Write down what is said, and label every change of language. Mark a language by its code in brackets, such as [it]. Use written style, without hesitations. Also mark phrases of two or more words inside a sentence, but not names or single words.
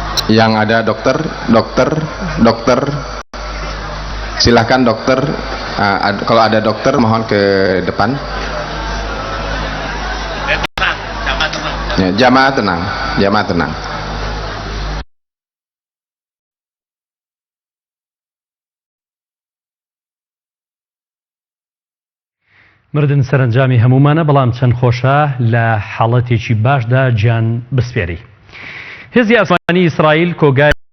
[id] Yang ada dokter, silahkan dokter. Kalau ada dokter mohon ke depan. Ya, jamaah tenang. [ckb] مردن سەرنجامی هەمومانە بەڵام چەند خۆشە لە حاڵەتێکی باشدا گیان بسپێری. هێزی ئاسمانی ئیسرائیل کۆگای